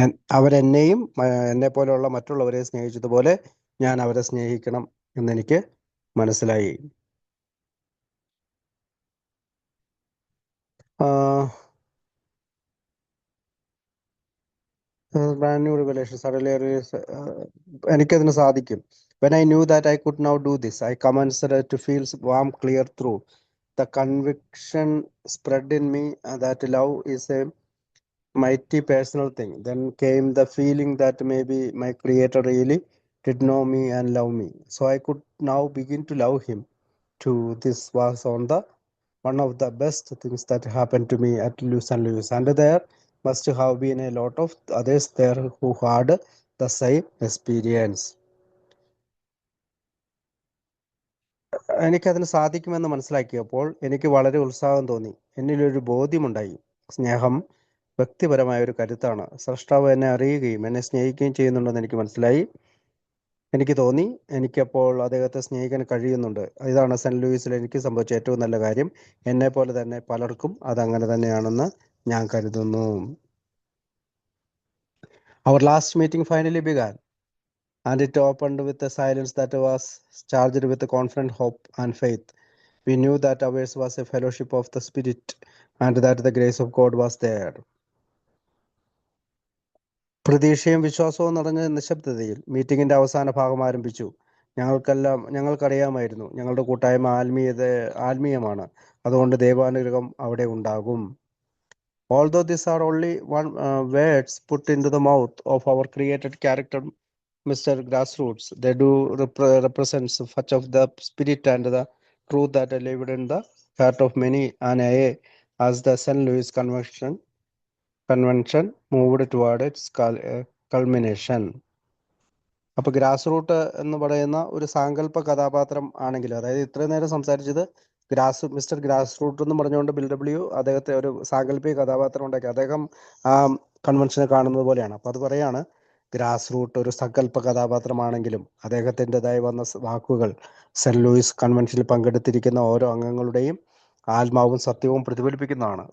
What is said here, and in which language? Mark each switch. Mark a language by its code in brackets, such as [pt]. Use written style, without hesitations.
[ml] അവരെന്നെയും എന്നെ പോലെയുള്ള മറ്റുള്ളവരെ സ്നേഹിച്ചതുപോലെ ഞാൻ അവരെ സ്നേഹിക്കണം എന്നെനിക്ക് മനസ്സിലായി. [en] brand new revelation. Suddenly, [ml] എനിക്കതിന് സാധിക്കും. [en] When I knew that I could now do this, I commenced to feel warm, clear through. The conviction spread in me that love is a mighty personal thing. Then came the feeling that maybe my creator really did know me and love me. So I could now begin to love him too. This was one of the best things that happened to me at St. Louis. And there must have been a lot of others there who had the same experience. [ml] എനിക്കതിന് സാധിക്കുമെന്ന് മനസ്സിലാക്കിയപ്പോൾ എനിക്ക് വളരെ ഉത്സാഹം തോന്നി. എന്നിലൊരു ബോധ്യമുണ്ടായി. സ്നേഹം വ്യക്തിപരമായ ഒരു കരുത്താണ്. സ്രഷ്ടാവ് എന്നെ അറിയുകയും എന്നെ സ്നേഹിക്കുകയും ചെയ്യുന്നുണ്ടെന്ന് എനിക്ക് മനസ്സിലായി. എനിക്ക് തോന്നി എനിക്കപ്പോൾ അദ്ദേഹത്തെ സ്നേഹിക്കാൻ കഴിയുന്നുണ്ട്. ഇതാണ് സെന്റ് ലൂയിസിൽ എനിക്ക് സംഭവിച്ച ഏറ്റവും നല്ല കാര്യം. എന്നെ പോലെ തന്നെ പലർക്കും അതങ്ങനെ തന്നെയാണെന്ന് ഞാൻ കരുതുന്നു. [en] Our last meeting finally began, and it opened with a silence that was charged with confident hope and faith. We knew that ours was a fellowship of the Spirit, and that the grace of God was there. [ml] പ്രതീക്ഷയും വിശ്വാസവും നിറഞ്ഞ നിശബ്ദതയിൽ മീറ്റിംഗിന്റെ അവസാന ഭാഗം ആരംഭിച്ചു. ഞങ്ങൾക്കറിയാമായിരുന്നു ഞങ്ങളുടെ കൂട്ടായ്മ ആത്മീയമാണ്. അതുകൊണ്ട് ദൈവാനുഗ്രഹം അവിടെ ഉണ്ടാകും. [en] Although these are only words put into the mouth of our created character, Mr. Grassroots, they do represent much of the spirit and the truth that lived in the heart of many an AA as the St. Louis convention moved toward its culmination. [ml] അപ്പോൾ grass root എന്ന് പറയുന്ന ഒരു സാങ്കല്പ കഥാപാത്രം ആണെങ്കിൽ, അതായത് ഇത്രയും നേരം സംസാരിച്ചത് മിസ്റ്റർ ഗ്രാസ് റൂട്ട് എന്ന് പറഞ്ഞുകൊണ്ട് ബിൽ അദ്ദേഹത്തെ ഒരു സാങ്കല്പിക കഥാപാത്രം ഉണ്ടാക്കി. അദ്ദേഹം ആ കൺവെൻഷനെ കാണുന്നത് പോലെയാണ്. അപ്പൊ അത് പറയാണ്, ഗ്രാസ് റൂട്ട് ഒരു സങ്കല്പ കഥാപാത്രമാണെങ്കിലും അദ്ദേഹത്തിൻ്റെതായി വന്ന വാക്കുകൾ സെന്റ് ലൂയിസ് കൺവെൻഷനിൽ പങ്കെടുത്തിരിക്കുന്ന ഓരോ അംഗങ്ങളുടെയും ആത്മാവും സത്യവും പ്രതിഫലിപ്പിക്കുന്നതാണ്.